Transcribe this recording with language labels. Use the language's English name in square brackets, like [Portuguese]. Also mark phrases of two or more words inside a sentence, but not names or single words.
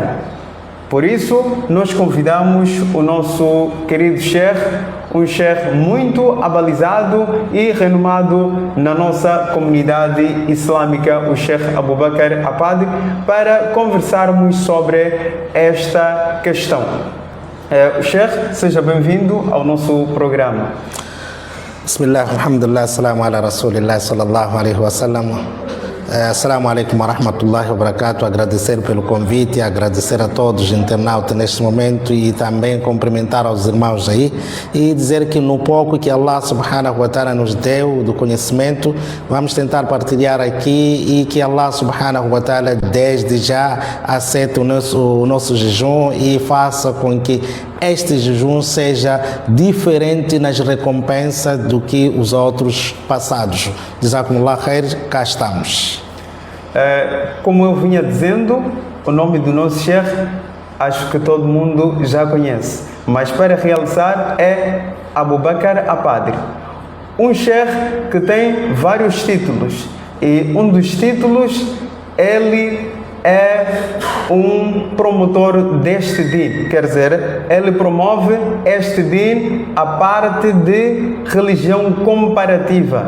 [Portuguese] Por isso, nós convidamos o nosso querido Sheikh, um Sheikh muito abalizado e renomado na nossa comunidade islâmica, o Sheikh Abu Bakr Apadi, para conversarmos sobre esta questão. Sheikh, seja bem-vindo ao nosso programa. [Arabic] بسم الله، الحمد لله، السلام على رسول الله صلى الله عليه وسلم. السلام عليكم ورحمة الله وبركاته. [Portuguese] Agradecer pelo convite, agradecer a todos os internautas neste momento e também cumprimentar aos irmãos aí e dizer que no pouco que [Arabic] الله سبحانه وتعالى [Portuguese] nos deu do conhecimento, vamos tentar partilhar aqui e que [Arabic] الله سبحانه وتعالى [Portuguese] desde já aceite o nosso jejum e faça com que este jejum seja diferente nas recompensas do que os outros passados. [Arabic] جزاكم الله خير, [Portuguese] cá estamos. Como eu vinha dizendo, o nome do nosso Sheikh acho que todo mundo já conhece, mas para realçar é Abu Bakr Apadi, um Sheikh que tem vários títulos e um dos títulos ele é um promotor deste din, quer dizer, ele promove este din a parte de religião comparativa.